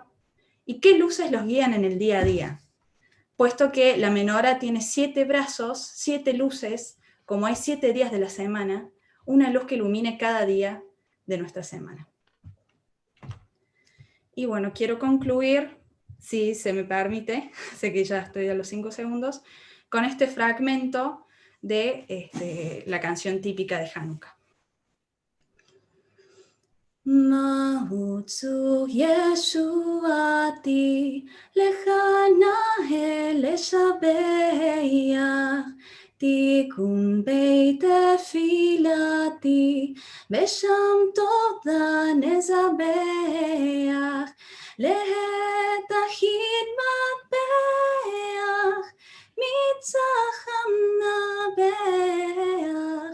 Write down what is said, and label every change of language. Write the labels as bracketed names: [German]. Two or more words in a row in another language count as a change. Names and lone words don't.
[Spanish] ¿Y qué luces los guían en el día a día? Puesto que la menorá tiene 7 brazos, 7 luces, como hay 7 días de la semana, una luz que ilumine cada día de nuestra semana. Y bueno, quiero concluir, si se me permite, sé que ya estoy a los 5 segundos, con este fragmento de la canción típica de Hanukkah. [Hebrew] מעוז צור ישועתי לך נאה לשבח תיקון בית תפילתי, ושם תודה נזבח, לעת החית מטבח, מצחם נבח.